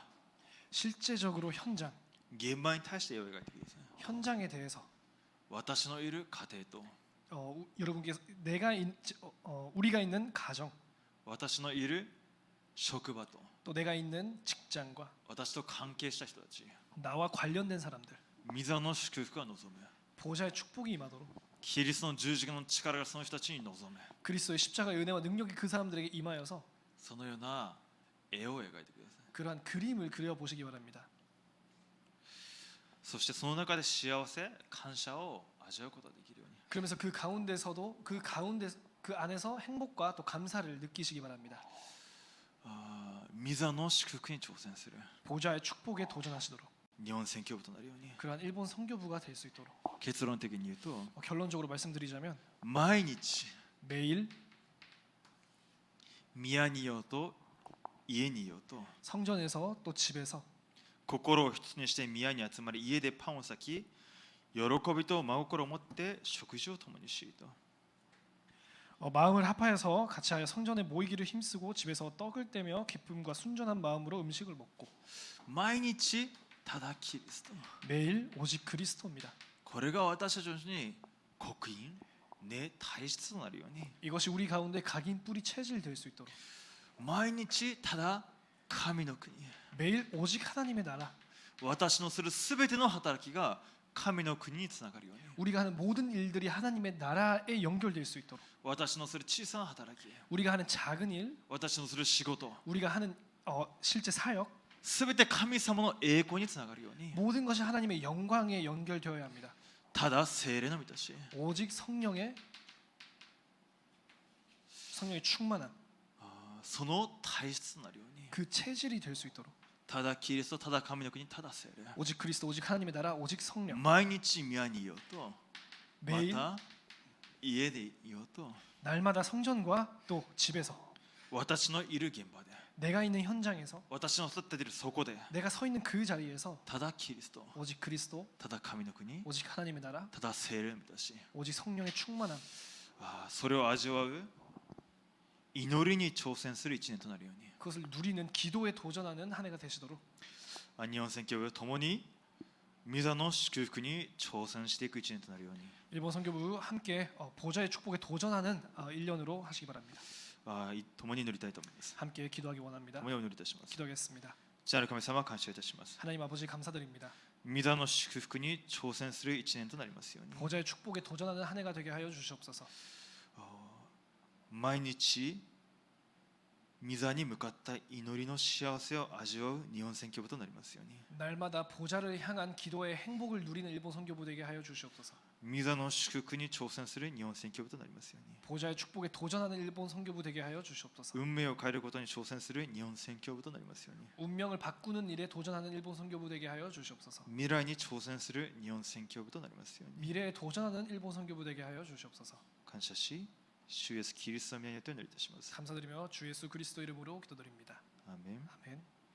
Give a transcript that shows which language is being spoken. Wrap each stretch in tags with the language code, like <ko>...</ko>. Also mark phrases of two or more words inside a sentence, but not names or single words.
<ko>실제적으로 현장,</ko> <ja>現場に対して絵を描いてください。</ja> <ko>현장에 대해서</ko> <ja>私のいる家庭と</ja> <ko>여러분께서 우리가 있는 가정,</ko> <ja>私のいる職場と</ja> <ko>또 내가 있는 직장과</ko> <ja>私と関係した人たち、</ja> <ko>나와 관련된 사람들,</ko> <ja>御座の祝福が望む。</ja> <ko>보좌의 축복이 임하도록</ko> <ja>キリストの十字架の力がその人たちに望む。</ja> <ko>그리스도의 십자가의 은혜와 능력이 그 사람들에게 임하여서</ko> <ja>そのような絵を描いてください。</ja> <ko>그러한 그림을 그려보시기 바랍니다.</ko> <ja>そしてその中で幸せ、感謝を味わうことができるように。</ja> <ko>그러면서 그 가운데서도 그 안에서 행복과 또 감사를 느끼시기 바랍니다.</ko> <ja>御座の祝福に挑戦する</ja> <ko>보좌의 축복에 도전하시도록</ko> <ja>日本宣教部となるように。</ja> <ko>그러한 일본 선교부가 될 수 있도록</ko> <ja>結論的に言うと、</ja> <ko>결론적으로 말씀드리자면</ko> <ja>毎日</ja> <ko>매일</ko> <ja>宮にいようと家にいようと</ja> <ko>성전에서 또 집에서</ko> <ja>心を一つにして宮に集まり家でパンを裂き喜びと真心を持って食事を共にしと。</ja> <ko>마음을 합하여서 같이 하여 성전에 모이기를 힘쓰고 집에서 떡을 떼며 기쁨과 순전한 마음으로 음식을 먹고</ko> <ja>毎日ただキリスト。</ja> <ko>매일 오직 그리스도입니다.</ko> <ja>これが私たちに刻印ね体質となるように。</ja> <ko>이것이 우리 가운데 각인 뿌리 체질 될 수 있도록</ko> <ja>毎日ただ神の国。</ja> <ko>매일 오직 하나님의 나라,</ko> <ja>私のするすべての働きが神の国につながるように。</ja> <ko>우리가 하는 모든 일들이 하나님의 나라에 연결될 수 있도록</ko> <ja>私のする小さな働き、</ja> <ko>우리가 하는 작은 일,</ko> <ja>私のする仕事、</ja> <ko>우리가 하는 실제 사역,</ko> <ja>すべて神様の栄光につながるように。</ja> <ko>모든 것이 하나님의 영광에 연결되어야 합니다.</ko> <ja>ただ聖霊の満たし、</ja> <ko>오직 성령의 충만함,</ko> <ja>その体質となるように。</ja> <ko>그 체질이 될 수 있도록</ko> <ja>ただキリスト、ただ神の国、ただ聖霊。</ja> <ko>오직 그리스도, 오직 하나님의 나라, 오직 성령.</ko> <ja>毎日宮にいようと、ま</ja> <ko>매일</ko> <ja>た家でいようと、</ja> <ko>날마다 성전과 또 집에서</ko> <ja>私のいる現場で、</ja> <ko>내가 있는 현장에서</ko> <ja>私の立っているそこで、</ja> <ko>내가 서 있는 그 자리에서</ko> <ja>ただキリスト、</ja> <ko>오직 그리스도,</ko> <ja>ただ神の国、</ja> <ko>오직 하나님의 나라,</ko> <ja>ただ聖霊の満たし、</ja> <ko>오직 성령의 충만함,</ko> <ja>それを味わう祈りに挑戦する一年となるように。</ja> <ko>그것을 누리는 기도에 도전하는 한 해가 되시도록</ko> <ja>日本宣教部ともに御座の祝福に挑戦していく一年となるように。</ja> <ko>일본 선교부 함께 보좌의 축복에 도전하는 1년으로 하시기 바랍니다.</ko> <ja>共に祈りたいと思います。</ja> <ko>함께 기도하기 원합니다.</ko> <ja>共にお祈りいたします。</ja> <ko>기도하겠습니다.</ko> <ja>父なる神様、感謝いたします。</ja> <ko>하나님 아버지 감사드립니다.</ko> <ja>御座の祝福に挑戦する一年となりますように。</ja> <ko>보좌의 축복에 도전하는 한 해가 되게 하여 주시옵소서.</ko> <ja>毎日御座に向かった祈りの幸せを味わう日本宣教部となりますように。</ja> <ko>날마다 보좌를 향한 기도의 행복을 누리는 일본 선교부 되게 하여 주시옵소서.</ko> <ja>御座の祝福に挑戦する日本宣教部となりますように。</ja> <ko>보좌의 축복에 도전하는 일본 선교부 되게 하여 주시옵소서.</ko> <ja>運命を変えることに挑戦する日本宣教部となりますように。</ja> <ko>운명을 바꾸는 일에 도전하는 일본 선교부 되게 하여 주시옵소서.</ko> <ja>未来に挑戦する日本宣教部となりますように。</ja> <ko>미래에 도전하는 일본 선교부 되게 하여 주시옵소서.</ko> <ja>感謝し、主イエスキリストの皆によってお祈りいたします。</ja> <ko>감사드리며 주 예수 그리스도 이름으로 기도드립니다.</ko> <ja>アーメン。</ja> <ko>아멘.</ko>